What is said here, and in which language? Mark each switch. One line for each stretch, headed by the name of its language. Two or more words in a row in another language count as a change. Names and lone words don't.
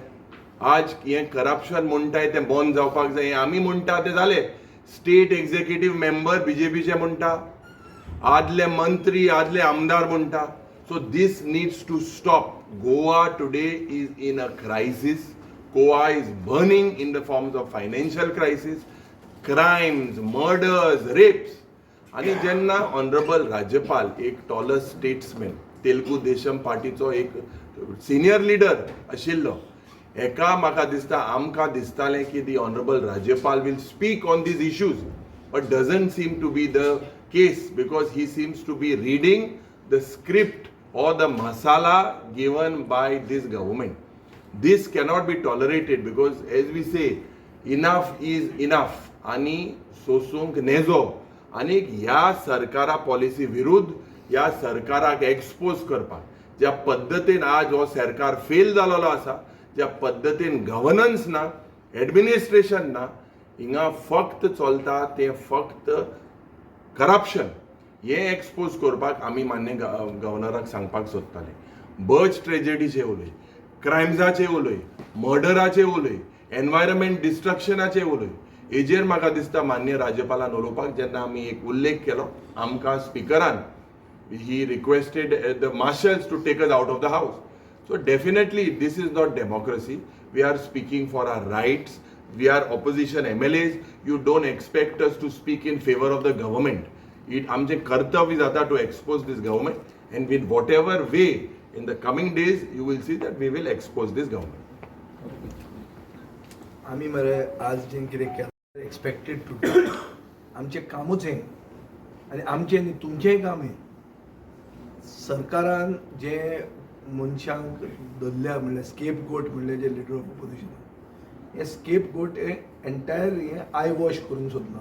Konkani: आज हे करप्शन म्हणटाय तें बंद जावपाक जाय. आमी म्हणटा ते जाले.
English: state executive member
Konkani: बीजेपीचे म्हणटा, आदले मंत्री आदले आमदार म्हणटा.
English: so this needs to stop. Goa today is in a crisis. Goa is burning in the forms of financial crisis, crimes, murders, rapes.
Konkani: आणि जेन्ना ऑनरेबल राज्यपाल एक टॉलेस्ट स्टेट्समॅन तेलुगू देशम पार्टीचो एक सिनियर लिडर आशिल्लो, हेका म्हाका दिसता आमकां दिसतालें की
English: the Honorable राज्यपाल will speak on these issues, but doesn't seem to be the case because he seems to be reading the script or the masala given by this government. This cannot be tolerated because as we say, enough is enough.
Konkani: आणि सोसूंक नेजो आनी ह्या सरकारा पॉलिसी विरुद्ध ह्या सरकाराक एक्सपोज करपाक ज्या पद्दतीन आज हो सरकार फेल जालोलो आसा, ज्या पद्दतीन गव्हर्नन्स ना, एडमिनिस्ट्रेशन ना, हिंगा फक्त चलता ते फक्त करप्शन. हे एक्सपोज करपाक आमी मान्य गव्हर्नराक सांगपाक सोदताले. बर्च ट्रेजेडीचे उलय, क्रायम्साचे उलय, मर्डराचे उलय, एनवायरमेंट डिस्ट्रक्शनाचे उलय. हेजेर म्हाका दिसता मान्य राज्यपालान उलोवपाक जेन्ना आमी एक उल्लेख केलो आमकां स्पिकरान,
English: he requested the marshals to take us out of the house. so definitely this is not democracy. we are speaking for our rights. we are opposition MLAs. you don't expect us to speak in favour of the government.
Konkani: आमचे कर्तव्य जाता
English: to expose this government and with whatever way in the coming days you will see that we will expose this government.
Konkani: आमी मरे आज जें कितें केलें
English: expected to do
Konkani: आमचें कामूच हें आनी आमचें न्ही तुमचेंय काम हें. सरकारान जे मनशांक धरल्या म्हणल्यार
English: scape goat
Konkani: म्हणले जे
English: leader of opposition,
Konkani: हे
English: scape goat
Konkani: हे एंटायर हें
English: eye wash
Konkani: करूंक सोदना.